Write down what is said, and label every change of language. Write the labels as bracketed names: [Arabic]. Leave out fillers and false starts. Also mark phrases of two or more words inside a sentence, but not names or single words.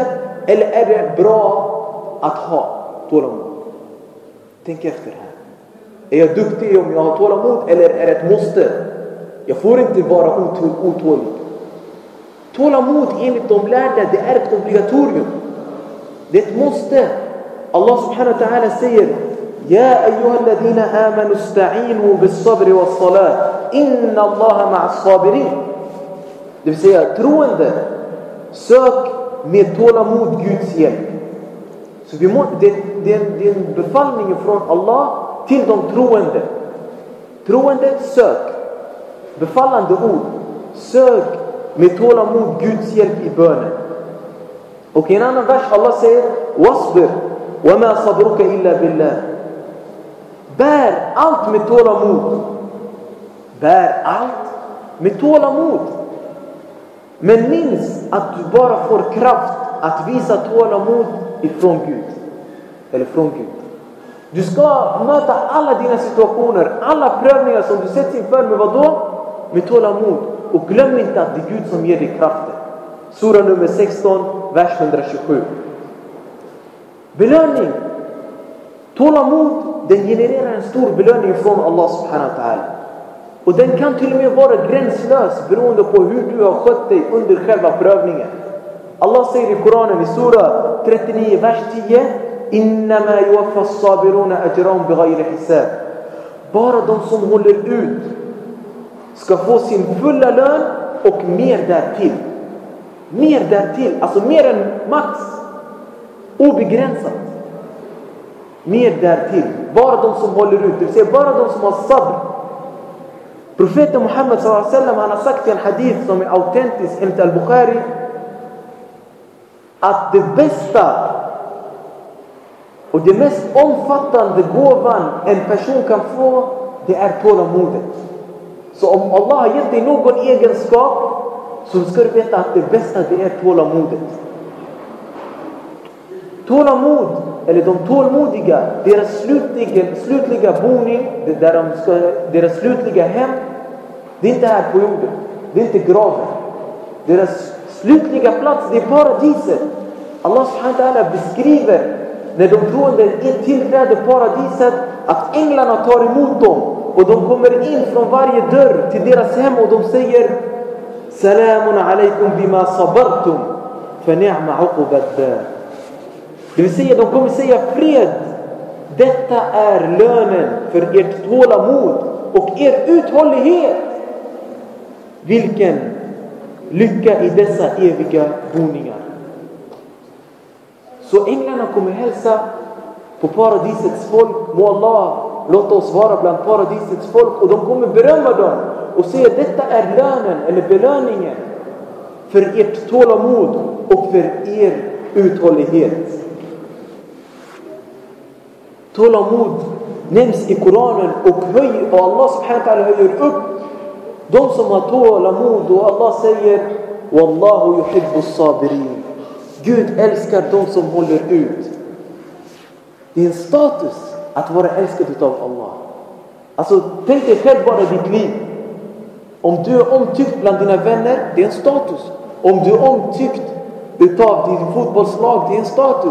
[Swedish] Eller är det bra att ha tålamod? Tänk efter här. Är jag duktig om jag har tålamod eller är det ett måste? Jag får inte vara otålig. Tålamod enligt de lärda, det är ett obligatorium. Det är ett måste. [Arabic] الله سبحانه وتعالى säger: يا أيها الذين آمنوا استعينوا بالصبر والصلاة إن الله مع الصابرين. [Swedish] Det vill säga, troende, sök med tålamod Guds hjälp. Så det är en befallning från Allah till de troende. Troende, sök. Befallande ord. Sök med tålamod Guds hjälp i bönen. Och i en annan vers Allah säger: [Arabic] واصبر وما صبرك إلا بالله. [Swedish] Bär allt med tålamod. Bär allt med tålamod. Men minns att du bara får kraft att visa tålamod ifrån Gud. Eller från Gud. Du ska möta alla dina situationer, alla prövningar som du sätts inför med vad då? Med tålamod. Och glöm inte att det är Gud som ger dig kraften. Sura nummer 16, vers 127. Belöning. Tålamod, den genererar en stor belöning från [Arabic] الله سبحانه وتعالى. [Swedish] Och den kan till och med vara gränslös beroende på hur du har skött dig under själva prövningen. Allah säger i Koranen i sura 39, vers 10: [Arabic] إنما يوفى الصابرون أجرهم بغير حساب. [Swedish] Bara de som håller ut ska få sin fulla lön och mer därtill. Mer därtill, alltså mer än max. Obegränsat. Mer därtill. Bara de som håller ut, det vill säga bara de som har sabr. Profeten Muhammad [Arabic] صلى الله عليه وسلم, [Swedish] han har sagt i en hadith som är autentisk enligt al-Bukhari: att det bästa och det mest omfattande gåvan en person kan få, det är tålamodet. Så om Allah har gett dig någon egenskap, så ska du veta att det bästa, det är tålamodet. Tålamod, eller de tålmodiga, deras slutliga boning, deras slutliga hem, det är inte här på jorden, det är inte graven. Deras slutliga plats, det är paradiset. [Arabic] الله سبحانه وتعالى [Swedish] beskriver när de troende tillträder paradiset, att änglarna tar emot dem och de kommer in från varje dörr till deras hem och de säger: [Arabic] سلام عليكم بما صبرتم فنعم عقبى الدار. [Swedish] Det vill säga, de kommer säga: fred, detta är lönen för ert tålamod och er uthållighet. Vilken lycka i dessa eviga boningar. Så änglarna kommer hälsa på paradisets folk. Må Allah låta oss vara bland paradisets folk. Och de kommer berömma dem och säga: detta är lönen eller belöningen för ert tålamod och för er uthållighet. Tålamod nämns i Koranen och [Arabic] الله سبحانه وتعالى [Swedish] höjer upp de som har tålamod, och Allah säger: [Arabic] والله يحب الصابرين. [Swedish] Gud älskar de som håller ut. Det är en status att vara älskad utav Allah. Alltså, tänk dig själv bara ditt liv. Om du är omtyckt bland dina vänner, det är en status. Om du är omtyckt utav din fotbollslag, det är en status.